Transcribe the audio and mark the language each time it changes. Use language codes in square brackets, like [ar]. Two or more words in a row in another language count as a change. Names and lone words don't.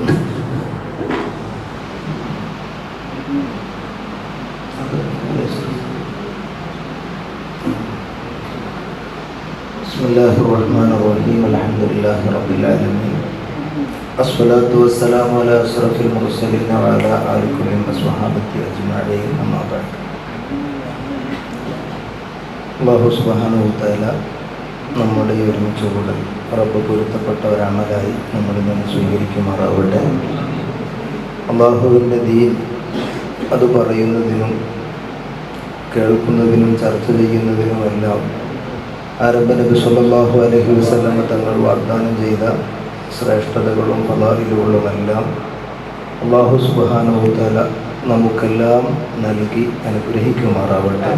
[ar] بسم الله الرحمن الرحيم الحمد لله رب العالمين الصلاة والسلام على أشرف المرسلين وعلى آل كل وصحبه أجمعين أما بعد الله سبحانه وتعالى [ml] നമ്മുടെ ഈ ഒരുമിച്ച് കൂടൽ റബ്ബ് പൊരുത്തപ്പെട്ട ഒരമലായി നമ്മളിൽ നിന്ന് സ്വീകരിക്കുമാറാവട്ടെ. അല്ലാഹുവിൻ്റെ ദീൻ അത് പറയുന്നതിനും കേൾക്കുന്നതിനും ചർച്ച ചെയ്യുന്നതിനുമെല്ലാം ആരംഭ നബി [ar] صلى الله عليه وسلم [ml] തങ്ങൾ വാഗ്ദാനം ചെയ്ത ശ്രേഷ്ഠതകളും ഫളായിലുകളുമെല്ലാം [ar] الله سبحانه وتعالى [ml] നമുക്കെല്ലാം നൽകി അനുഗ്രഹിക്കുമാറാവട്ടെ.